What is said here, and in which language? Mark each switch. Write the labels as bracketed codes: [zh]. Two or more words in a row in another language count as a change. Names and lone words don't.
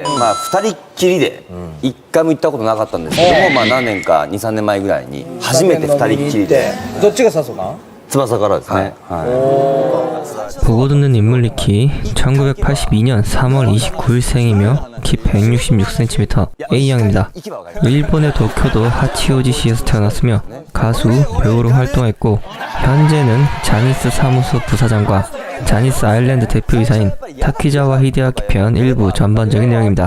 [ja] まあ2人っきりで一回も行ったことなかったんですけども、まあ何年か2、3年前ぐらいに初めて2人っきりで。どっちが笹か？翼からですね。 [ko] 보고 듣는 인물리키 1982년 3월 29일생이며 키 166cm A양입니다. 일본의 도쿄도 하치오지시에서 태어났으며 가수, 배우로 활동했고 현재는 자니스 사무소 부사장과 자니스 아일랜드 대표이사인 타키자와 히데아키 편 일부 전반적인 내용입니다.